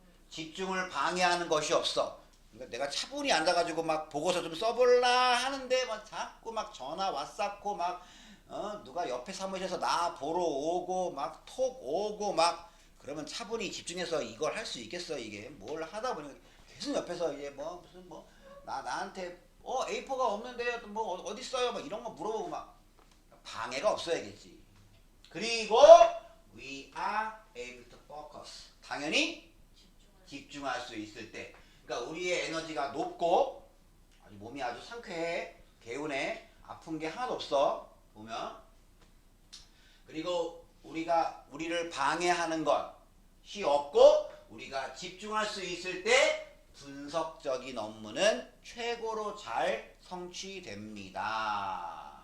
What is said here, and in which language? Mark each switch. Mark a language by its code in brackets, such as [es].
[ko] 집중을 방해하는 것이 없어. 그러니까 내가 차분히 앉아가지고 막 보고서 좀 써볼라 하는데 막 자꾸 막 전화 왔었고 막 누가 옆에 사무실에서 나 보러 오고 막 톡 오고 막 그러면 차분히 집중해서 이걸 할 수 있겠어. 이게 뭘 하다 보니 계속 옆에서 이제 뭐 무슨 뭐 나한테 A4가 없는데 뭐 어디 있어요? 막 이런 거 물어보고 막 방해가 없어야겠지. 그리고 [en] we are able to focus. [ko] 당연히 집중할 수 있을 때. 그러니까 우리의 에너지가 높고 아주 몸이 아주 상쾌해, 개운해, 아픈 게 하나도 없어 보면. 그리고 우리를 방해하는 것이 없고 우리가 집중할 수 있을 때 분석적인 업무는 최고로 잘 성취됩니다.